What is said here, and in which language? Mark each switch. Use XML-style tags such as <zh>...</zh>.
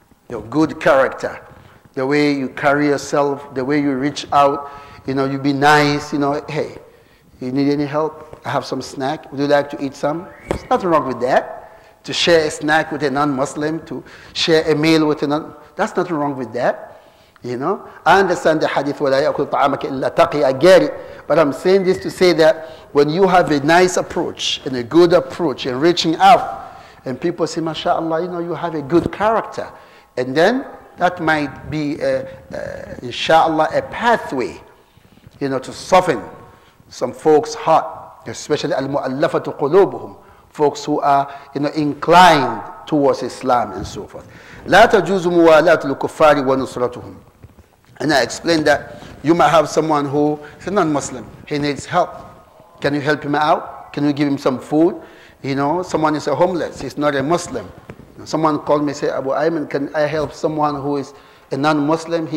<en>Your good character, the way you carry yourself, the way you reach out, you be nice, hey, you need any help? I have some snack. Would you like to eat some? There's nothing wrong with that. To share a snack with a non-Muslim, to share a meal with a non, that's nothing wrong with that. I understand the hadith,</en> <ar>وَلَا يَأْكُلُ طَعَامَكَ إِلَّا تَقِي.</ar> <en>I get it. But I'm saying this to say that when you have a nice approach and a good approach in reaching out, and people say, MashaAllah, you have a good character. And then that might be, inshallah, a pathway, to soften some folks' heart. Especially al-mu'allafatu qulubuhum, folks who are inclined towards Islam and so forth.</en> <ar>لا تجوز موالاة الكفار ونصرتهم.</ar> <en>And I explained that you might have someone who is a non-Muslim. He needs help. Can you help him out? Can you give him some food? Someone is a homeless. He's not a Muslim. Someone called me and said, Abu Eyman, can I help someone who is a non-Muslim?</en>